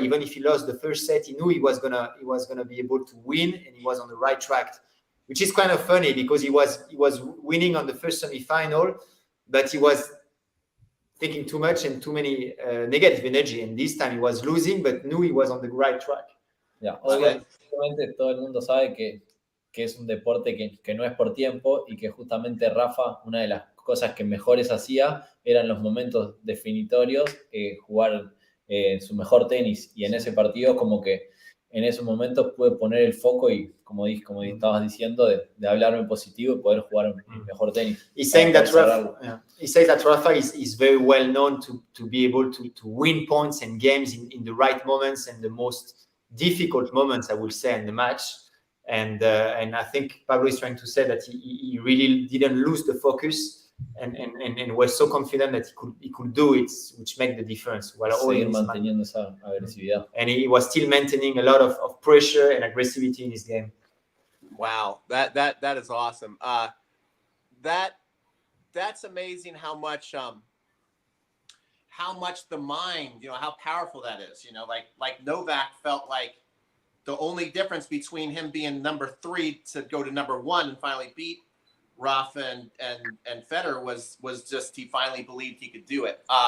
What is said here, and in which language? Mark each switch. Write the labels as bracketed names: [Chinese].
[English] Even if he lost the first set, he knew he was gonna be able to win, and he was on the right track. Which is kind of funny because he was winning on the first semi-final, but he was thinking too much and too many negative energy. And this time he was losing, but knew he was on the right track. [Spanish] Yeah, obviamente todo el mundo sabe que es un deporte que no es por tiempo, y que justamente Rafa, una de las cosas que mejores hacía eran los momentos definitorios, jugar su mejor tenis. Y en ese partido, como que en esos momentos pude poner el foco y, como estabas diciendo, de hablarme positivo y poder jugar un mejor tenis. [English] He's saying that Rafa, he says that Rafa is very well known to be able to win points and games in the right moments and the most difficult moments, I will say, in the match. And I think Pablo is trying to say that he really didn't lose the focus and was so confident that he could do it, which made the difference. [Spanish] Seguir manteniendo esa agresividad. [English] And he was still maintaining a lot of pressure and aggressivity in his game. Wow, that is awesome. That's amazing how much the mind, how powerful that is. Like Novak felt like the only difference between him being number 3 to go to number 1 and finally beat Rafa and Federer was just he finally believed he could do it.